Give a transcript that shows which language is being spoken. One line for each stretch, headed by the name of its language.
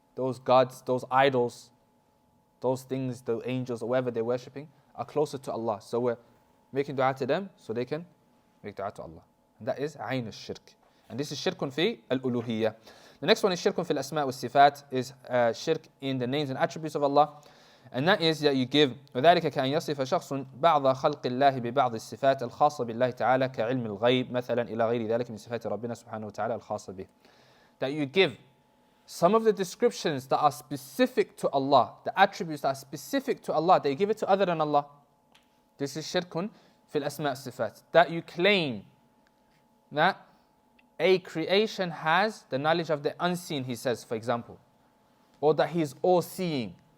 English: Those gods, those idols, those things, those angels, or whatever they're worshipping, are closer to Allah. So we're making dua to them so they can make dua to Allah. And that is ayn al-shirk. And this is shirkun fi al-uluhiyya. The next one is shirkun fi al-asma' wal-sifat, is shirk in the names and attributes of Allah. And that is that you give
Arabic: وذلك كأن يصف شخص بعض خلق الله ببعض الصفات الخاصة بالله تعالى كعلم الغيب مثلا إلى غير ذلك من صفات ربنا سبحانه وتعالى الخاصة به.
English: That you give some of the descriptions that are specific to Allah, the attributes that are specific to Allah, that you give it to other than Allah. This is shirkun fil asma' sifat. That you claim that a creation has the knowledge of the unseen, he says, for example, or that he is all-seeing.